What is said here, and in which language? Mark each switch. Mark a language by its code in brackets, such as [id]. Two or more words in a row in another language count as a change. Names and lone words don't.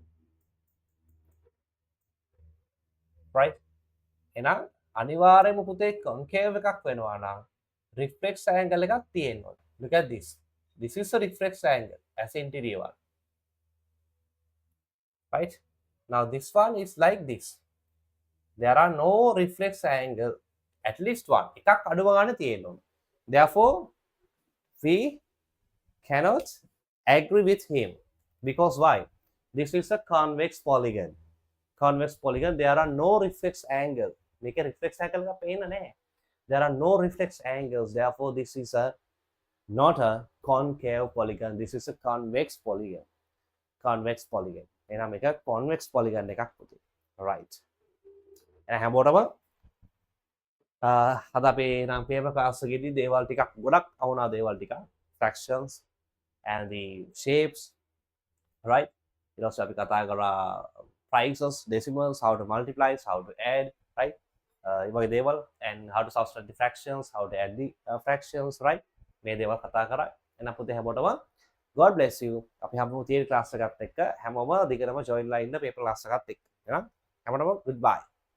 [en] Right? [si] එහෙනම් අනිවාර්යයෙන්ම පුතේ concave එකක් වෙනවා නම් [en] reflex angle [si] එකක් තියෙන්න ඕනේ. [en] Look at this. This is a reflex angle as interior one. Right? Now this one is like this. There are no reflex angle, at least one. [si] එකක් අඩුව ගන්න තියෙන්න ඕනේ. [en] Therefore, we cannot agree with him. Because why? This is a convex polygon. Convex polygon, there are no reflex angle. Make a reflex angle ka pehna nahe. There are no reflex angles. Therefore, this is a not a concave polygon. This is a convex polygon. Convex polygon. [si] එහෙනම් මේක [en] convex polygon [si] එකක් පුතේ. Right. එහෙනම් හැමෝටම අද අපේ නම් [en] paper class [si] එකේදී දේවල් ටිකක් ගොඩක් අහුණා දේවල් ටික. [en] Fractions and the shapes. Right? [si] ඊට පස්සේ අපි කතා කරා [en] prices, decimals, how to multiply, how to add, right? [si] ඒ වගේ දේවල් [en] and how to subtract the fractions, how to add the fractions, right? [si] මේ දේවල් කතා කරා. එහෙනම් පුතේ හැමෝටම [en] God bless you. [si] අපි හැමෝම [en] theory class [si] එකත් එක්ක හැමෝම දිගටම join ලා ඉන්න [en] paper class [si] එකත් එක්ක. එහෙනම් හැමෝටම goodbye.